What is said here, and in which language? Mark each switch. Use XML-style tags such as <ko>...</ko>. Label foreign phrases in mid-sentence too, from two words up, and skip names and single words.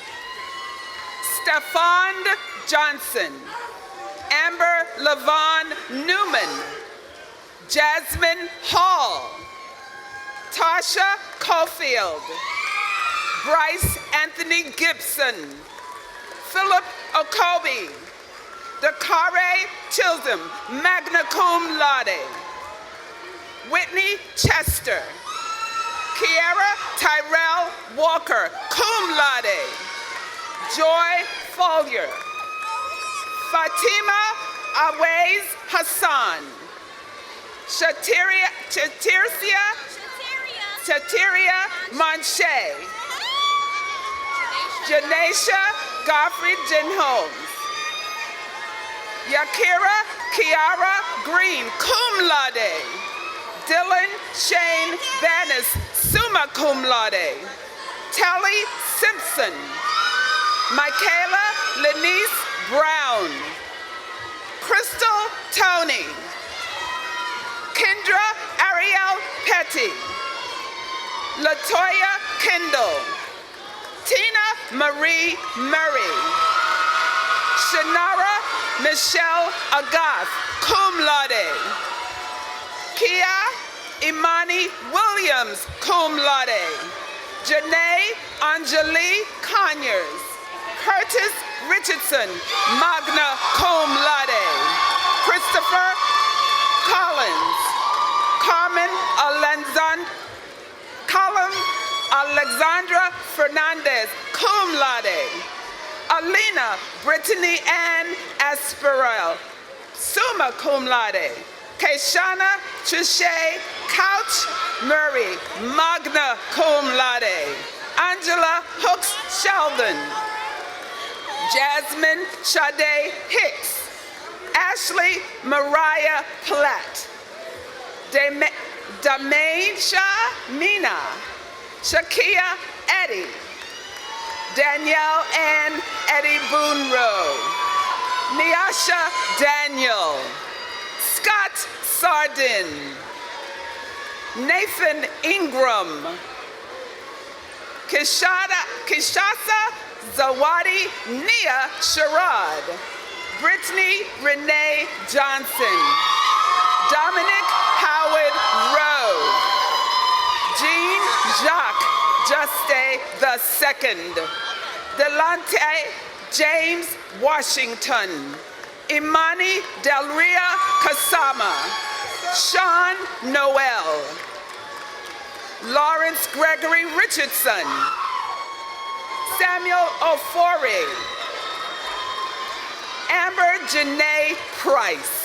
<en>Stefan Johnson. Amber Levon Newman. Jasmine Hall. Tasha Caulfield. Bryce Anthony Gibson. Philip Okobi. Dakare Chisholm,</en> <la>magna cum laude.</la> <en>Whitney Chester. Kiara Tyrell Walker,</en> <la>cum laude.</la> <en>Joy Follier. Fatima Awais Hassan. Shatiria Monche. Janesha Godfrey Denholmes. Yakira Kiara Green,</en> <la>cum laude.</la> <en>Dylan Shane Vanis,</en> <la>summa cum laude.</la> <en>Telly Simpson. Michaela Lenice Brown. Crystal Tony. Kendra Ariel Petty. Latoya Kendall. Tina Marie Murray. Shanara Michelle Agath,</en> <la>cum laude.</la> <en>Kia Imani Williams,</en> <la>cum laude.</la> <en>Janae Anjali Conyers. Curtis Richardson,</en> <la>magna cum laude.</la> <en>Christopher Collins. Alexandra Fernandez,</en> <la>cum laude.</la> <en>Alina Brittany Ann Asperel,</en> <la>summa cum laude.</la> <en>Keshana Trichet Couch Murray,</en> <la>magna cum laude.</la> <en>Angela Hooks Sheldon. Jasmine Sade Hicks. Ashley Mariah Platt. Damaisha Mina. Shakia Eddie. Danielle Ann Eddie Boonrow. Niasha Daniel. Scott Sardin. Nathan Ingram. Kishasa Zawadi Nia Sherrod. Brittany Renee Johnson. Dominic Howard Rowe. Jean Jacques Juste II. Delante James Washington. Imani Del Ria Kasama. Sean Noel. Lawrence Gregory Richardson. Samuel Ofori. Amber Janae Price.</en>